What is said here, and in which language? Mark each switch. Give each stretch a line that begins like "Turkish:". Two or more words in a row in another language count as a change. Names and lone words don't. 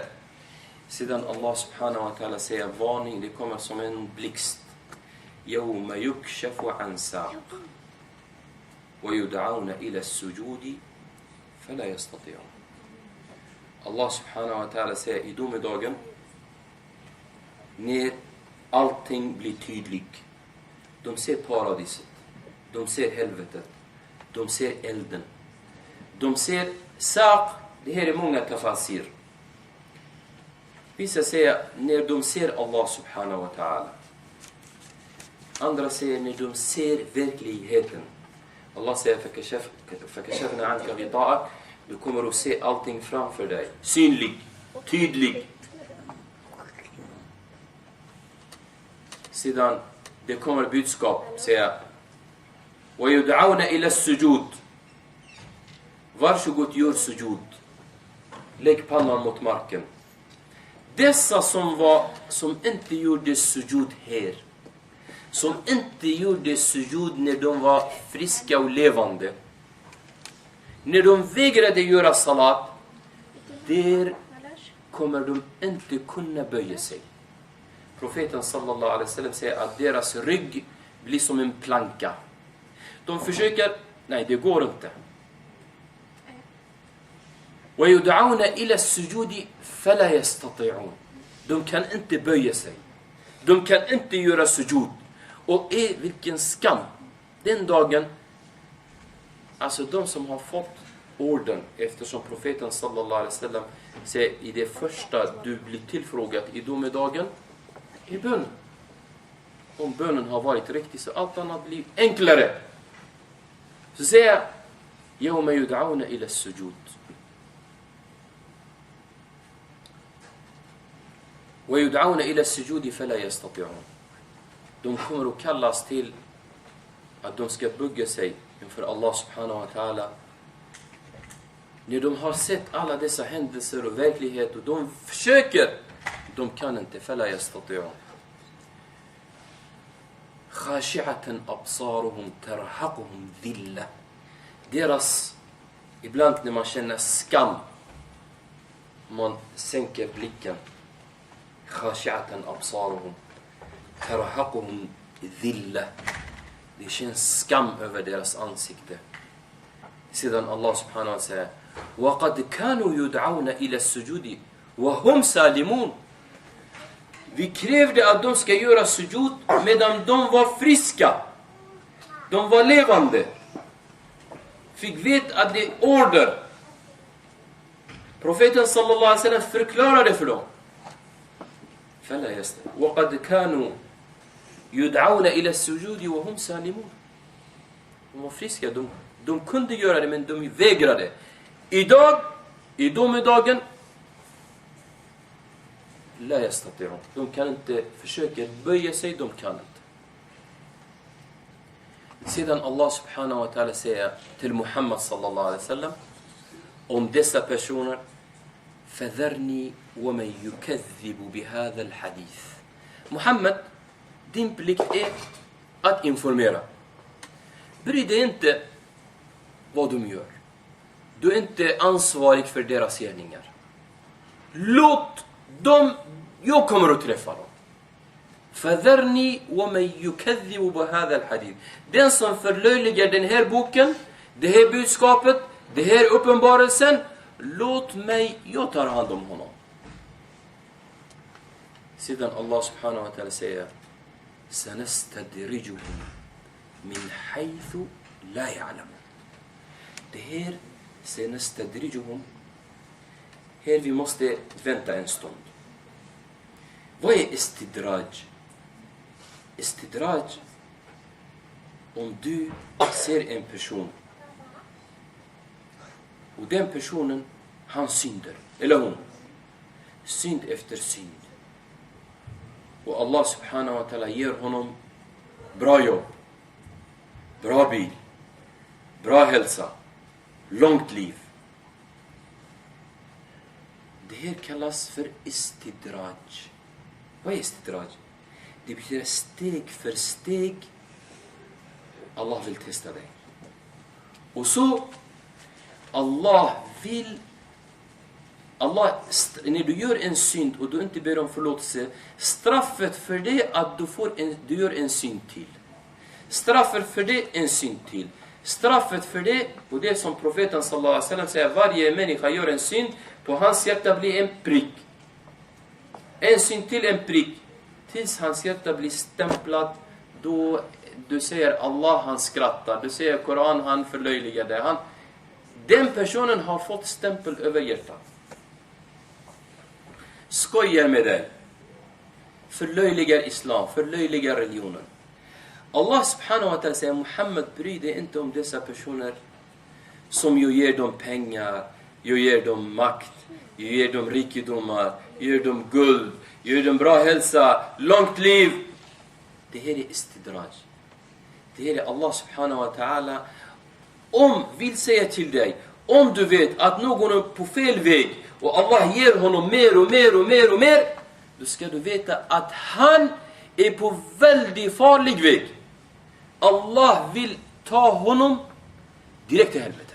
Swedish: Sedan
Arabic: الله سبحانه وتعالى
Swedish: säger varning, det kommer som en blixt.
Arabic: يوم يكشف عن ساق ويدعون إلى السجود فلا يستطيعون. الله سبحانه وتعالى
Swedish: säger i domedagen, när allting blir tydligt. De ser paradiset, de ser helvetet, de ser elden, de ser saq. Det här är många tafasir. Vissa säger när de ser
Arabic: الله سبحانه وتعالى.
Swedish: Andra säger när de ser verkligheten. Allah säger
Arabic: فكشفنا عنك غطاءك.
Swedish: Du kommer att se allting framför dig. Synlig, tydlig. Sedan det kommer budskap, säger
Arabic: ويدعون إلى السجود.
Swedish: Varsågod, gör sujud. Lägg pannan mot marken. Dessa som inte gjorde sujud här, som inte gjorde sujud när de var friska och levande, när de vägrade göra salat, där kommer de inte kunna böja sig. Profeten
Arabic: صلى الله عليه وسلم
Swedish: säger att deras rygg blir som en planka. De försöker, nej det går inte.
Arabic: وَيُدْعَوْنَ إِلَى السُّجُودِ فَلَا يَسْتَطِعُونَ.
Swedish: De kan inte böja sig. De kan inte göra sujud. Och vilken skam. Den dagen, alltså de som har fått orden, eftersom profeten
Arabic: صلى الله عليه وسلم
Swedish: säger i det första du blir tillfrågad i domedagen, i bön. Om bönen har varit riktig så allt annat blir enklare. Så säger
Arabic: يَوْمَ يُدْعَوْنَ إِلَى السُّجُودِ وَيُدْعَوْنَ إِلَى السُّجُودِ فَلَا يَسْتَطِعُونَ.
Swedish: De kommer att kallas till att de ska bugga sig inför
Arabic: الله سبحانه وتعالى.
Swedish: När de har sett alla dessa händelser och verklighet och de försöker, de kan inte.
Arabic: فَلَا يَسْتَطِعُونَ. خَاشِعَةً أَبْصَارُهُمْ تَرْحَقُهُمْ ذِلَّةً.
Swedish: Deras, ibland när man känner skam, man sänker blicken.
Arabic: خاشعة أبصارهم ترهقهم ذلة.
Swedish: Det känns skam över deras ansikte.
Arabic: Sedan الله سبحانه وتعالى säger وَقَدْ كَانُوا يُدْعَوْنَ إِلَى السُّجُودِ وَهُمْ سَالِمُونَ.
Swedish: Vi krävde att de ska göra sujud medan de var friska. De var levande. Fick veta att det är order. Profeten
Arabic: صلى الله عليه وسلم
Swedish: förklarade för dem.
Arabic: فلا يستطيع وقد كانوا يدعون إلى السجود وهم سالمون.
Swedish: De var friska, de kunde göra det men de vägrade. Idag, i domedagen,
Arabic: لا يستطيعون.
Swedish: De kan inte försöka böja sig, de kan inte. Sedan
Arabic: الله سبحانه وتعالى
Swedish: säger till Muhammad
Arabic: صلى الله عليه وسلم
Swedish: om dessa personer:
Arabic: فَذَرْنِي وَمَنْ يُكَذِّبُ بِهَذَا الْحَدِيثِ.
Swedish: Muhammad, din plikt är att informera. Bry dig inte vad de gör. Du är inte ansvarig för deras gärningar. Låt dem, jag kommer att träffa dem.
Arabic: فَذَرْنِي وَمَنْ يُكَذِّبُ بِهَذَا الْحَدِيثِ.
Swedish: Den som förlöjligar den här boken, det här budskapet, det här uppenbarelsen, låt mig, jag tar hand om honom.
Arabic: Sedan الله سبحانه وتعالى säger سَنَسْتَدْرِجُهُمْ مِنْ حَيْثُ لَا يَعْلَمُ.
Swedish: Det här سَنَسْتَدْرِجُهُمْ, här vi måste vänta en stund. Vad är istidraj? Istidraj, om du ser en person och den personen, han synder, eller hon, synd efter synd, och
Arabic: الله سبحانه وتعالى
Swedish: ger honom bra jobb, bra bil, bra hälsa, långt liv. Det här kallas för istidraj. Vad är istidraj? Det betyder steg för steg. Allah vill testa dig. Och så Allah vill, när du gör en synd och du inte ber om förlåtelse, straffet för det att du gör en synd till. Straffet för det en synd till. Straffet för det, och det som profeten
Arabic: صلى الله عليه وسلم
Swedish: säger, varje människa gör en synd, på hans hjärta blir en prick. En synd till en prick. Tills hans hjärta blir stämplat, då du säger Allah, han skrattar. Du säger Koran, han förlöjligar det. Den personen har fått stämpel över hjärtat. Skojar med dig. Förlöjligar islam, förlöjligar religionen.
Arabic: الله سبحانه وتعالى
Swedish: säger, Muhammed, bryr dig inte om dessa personer som jag ger dem pengar, jag ger dem makt, jag ger dem rikedomar, jag ger dem guld, jag ger dem bra hälsa, långt liv. Det här är istidraj. Det här är
Arabic: الله سبحانه وتعالى
Swedish: vill säga till dig, om du vet att någon är på fel väg och Allah ger honom mer och mer och mer och mer, då ska du veta att han är på väldigt farlig väg. Allah vill ta honom direkt till helvetet.